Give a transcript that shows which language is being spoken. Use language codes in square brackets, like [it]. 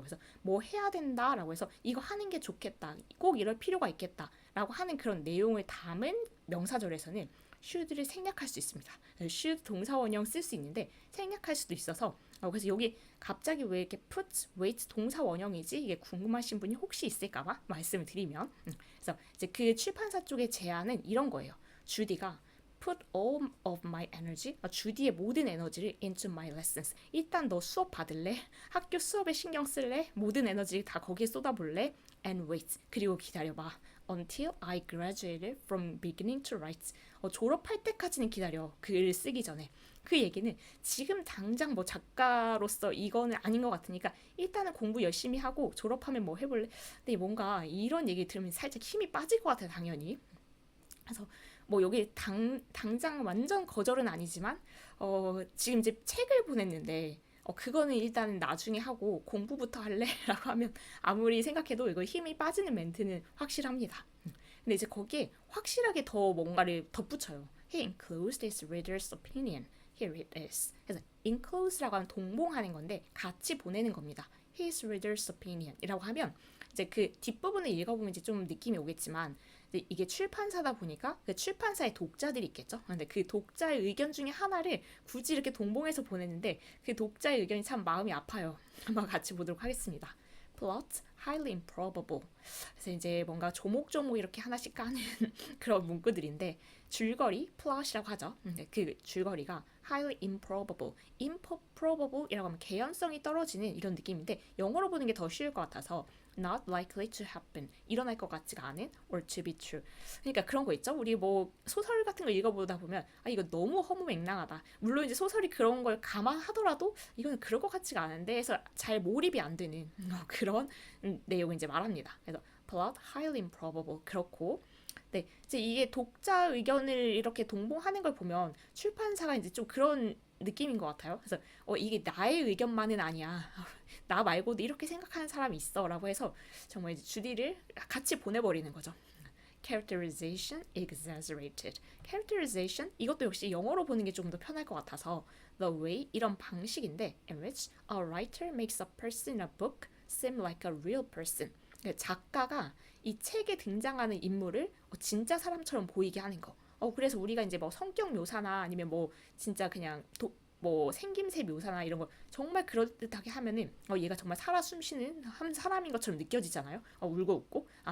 [ko] 그래서 뭐 해야 된다라고 해서 이거 하는 게 좋겠다, 꼭 이럴 필요가 있겠다라고 하는 그런 내용을 담은 명사절에서는 should를 생략할 수 있습니다. should 동사원형 쓸 수 있는데 생략할 수도 있어서 그래서 여기 갑자기 왜 이렇게 put, wait 동사원형이지 이게 궁금하신 분이 혹시 있을까봐 말씀을 드리면 그래서 이제 그 출판사 쪽의 제안은 이런 거예요. [en] 주디가 put all of my energy, [ko] 주디의 모든 에너지를 [en] into my lessons. [ko] 일단 너 수업 받을래? 학교 수업에 신경 쓸래? 모든 에너지 다 거기에 쏟아볼래? [en] And wait. [ko] 그리고 기다려봐. [en] Until I graduated from beginning to write. [ko] 졸업할 때까지는 기다려. 글을 쓰기 전에. 그 얘기는 지금 당장 뭐 작가로서 이거는 아닌 것 같으니까 일단은 공부 열심히 하고 졸업하면 뭐 해볼래? 근데 뭔가 이런 얘기 들으면 살짝 힘이 빠질 것 같아요, 당연히. 그래서 뭐 여기 당장 완전 거절은 아니지만 지금 이제 책을 보냈는데 그거는 일단 나중에 하고 공부부터 할래? 라고 하면 아무리 생각해도 이거 힘이 빠지는 멘트는 확실합니다. 근데 이제 거기에 확실하게 더 뭔가를 덧붙여요. [en] He includes his reader's opinion. Here it is. [ko] 그래서 include라고 하면 동봉하는 건데 같이 보내는 겁니다. [en] His reader's opinion [ko] 이라고 하면 이제 그 뒷부분을 읽어보면 이제 좀 느낌이 오겠지만 이게 출판사다 보니까 그 출판사의 독자들이 있겠죠. 근데 그 독자의 의견 중에 하나를 굳이 이렇게 동봉해서 보냈는데 그 독자의 의견이 참 마음이 아파요. 한번 같이 보도록 하겠습니다. [en] Plot, highly improbable. [ko] 그래서 이제 뭔가 조목조목 이렇게 하나씩 까는 그런 문구들인데 줄거리, plot이라고 하죠. 그 줄거리가 [en] highly improbable, [ko] improbable이라고 하면 개연성이 떨어지는 이런 느낌인데 영어로 보는 게 더 쉬울 것 같아서 [en] not likely to happen, [ko] 일어날 것 같지가 않은 [en] or to be true. [ko] 그러니까 그런 거 있죠. 우리 뭐 소설 같은 거 읽어보다 보면 이거 너무 허무맹랑하다. 물론 이제 소설이 그런 걸 감안하더라도 이거는 그럴 것 같지가 않은데 해서 잘 몰입이 안 되는 그런 내용을 이제 말합니다. 그래서 [en] plot highly improbable [ko] 그렇고 네, 이제 이게 독자 의견을 이렇게 동봉하는 걸 보면 출판사가 이제 좀 그런 느낌인 것 같아요. 그래서 이게 나의 의견만은 아니야. 나 말고도 이렇게 생각하는 사람이 있어라고 해서 정말 이제 주디를 같이 보내버리는 거죠. [en] Characterization exaggerated. Characterization [ko] 이것도 역시 영어로 보는 게 좀 더 편할 것 같아서 [en] the way [ko] 이런 방식인데 [en] in which a writer makes a person in a book seem like a real person. [ko] 작가가 이 책에 등장하는 인물을 진짜 사람처럼 보이게 하는 거. 그래서 우리가 이제 뭐 성격 묘사나 아니면 뭐 진짜 그냥 뭐 생김새 묘사나 이런 거 정말 그럴듯하게 하면은 얘가 정말 살아 숨쉬는 한 사람인 것처럼 느껴지잖아요. 울고 웃고.